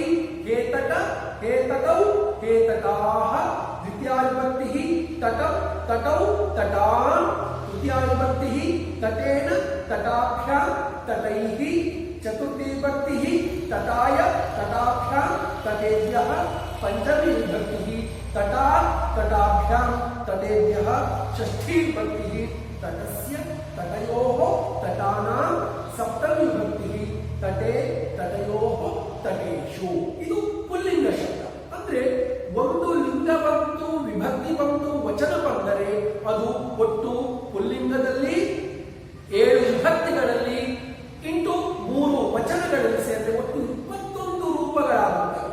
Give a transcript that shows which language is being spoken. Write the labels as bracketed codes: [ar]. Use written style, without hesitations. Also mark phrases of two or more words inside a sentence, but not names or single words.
[sa] ಹೇತಟ, ಹೇತಟೌ, ಹೇತಟಾಹ, ದ್ವಿತೀಯ ವಿಭಕ್ತಿ ತಟಂ, ತಟೌ, ತಟಾನ್, ತೃತೀಯ ವಿಭಕ್ತಿ ತಟೇನ, ತಟಾಭ್ಯಾಂ, ತಟೈಃ, ಚತುರ್ಥಿ ವಿಭಕ್ತಿ ತಟಾಯ, ತಟಾಭ್ಯಾಂ, ತಟೇಭ್ಯಃ, पंचमी विभक्ति तटा तटाभ्याम तटेभ्यः षष्ठी विभक्ति तटस्य तटयोः तटानां ಸಪ್ತಮಿ ವಿಭಕ್ತಿ ತಟೆ ತಟಯೋ ತಟೇಶು. [kn] ಇದು ಪುಲ್ಲಿಂಗ ಶಬ್ದ. ಅಂದ್ರೆ ಒಂದು ಲಿಂಗ ಬಂತು, ವಿಭಕ್ತಿ ಬಂತು, ವಚನ ಬಂದರೆ ಅದು ಒಟ್ಟು ಪುಲ್ಲಿಂಗದಲ್ಲಿ 7 ವಿಭಕ್ತಿಗಳಲ್ಲಿ ಇಂಟು 3 ವಚನಗಳಲ್ಲಿ ಸೇರಿದ್ರೆ ಒಟ್ಟು 21 ರೂಪಗಳಾಗುತ್ತವೆ.